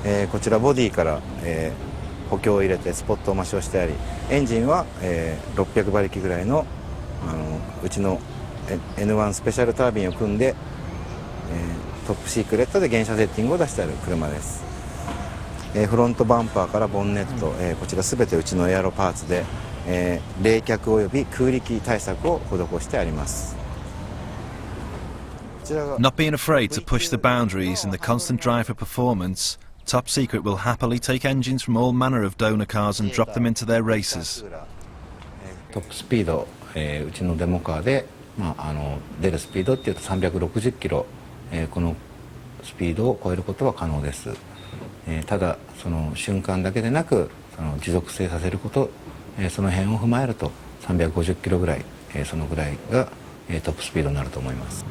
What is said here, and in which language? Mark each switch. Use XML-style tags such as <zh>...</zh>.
<ja>こちらボディから、補強を入れてスポットを抹消してあり、エンジンは、600馬力ぐらいの、うちの N1 スペシャルタービンを組んで、トップシークレットで原車セッティングを出してある車です。フロントバンパーからボンネット、こちらすべてうちのエアロパーツで、冷却および空力対策を施してあります。</ja> <en>Not being afraid to push the boundaries in the constant drive for performance, Top Secret will happily take engines from all manner of donor cars and drop them into their races.</en> <ja>トップスピード、うちのデモカーで、出るスピードっていうと360キロ、このスピードを超えることは可能です。ただその瞬間だけでなくその持続性させること、その辺を踏まえると350キロぐらい、そのぐらいが、トップスピードになると思います。</ja>